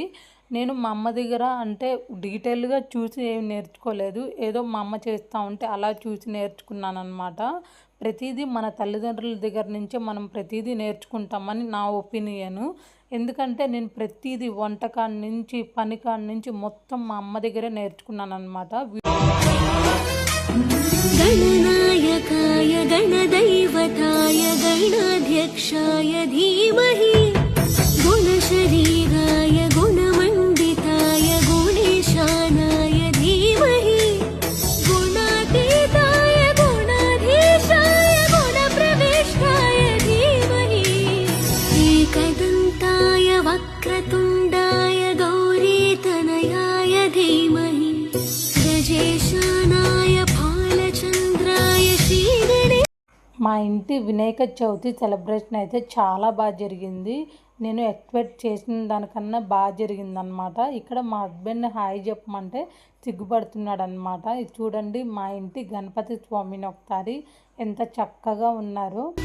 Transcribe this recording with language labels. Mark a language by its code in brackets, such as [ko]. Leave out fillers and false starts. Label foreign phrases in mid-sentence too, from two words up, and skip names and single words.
[te] నేను మా అమ్మ దగ్గర అంటే డీటెయిల్గా చూసి ఏమి నేర్చుకోలేదు, ఏదో మా అమ్మ చేస్తూ ఉంటే అలా చూసి నేర్చుకున్నాను అనమాట. ప్రతిదీ మన తల్లిదండ్రుల దగ్గర నుంచే మనం ప్రతిదీ నేర్చుకుంటామని నా ఒపీనియను. ఎందుకంటే నేను ప్రతిదీ వంటకాడి నుంచి పనికాడి నుంచి మొత్తం మా అమ్మ దగ్గరే నేర్చుకున్నాను అనమాట. [sa] गणनायकाय गणदैवताय गणाध्यक्षाय धीमहि गुणशरीराय गुणमण्डिताय गुणेशानाय धीमहि गुणातीताय गुणाधीशाय गुणप्रविष्टाय धीमहि एकदन्ताय वक्रतुण्डाय गौरीतनयाय धीमहि गजेशानाय [te] మా ఇంటి వినాయక చవితి సెలబ్రేషన్ అయితే చాలా బాగా జరిగింది. నేను ఎక్స్పెక్ట్ చేసిన దానికన్నా బాగా జరిగిందనమాట. ఇక్కడ మా హస్బెండ్ హాయ్ చెప్పమంటే సిగ్గుపడుతున్నాడు అనమాట. ఇది చూడండి మా ఇంటి గణపతి స్వామిని ఒకసారి ఎంత చక్కగా ఉన్నారు.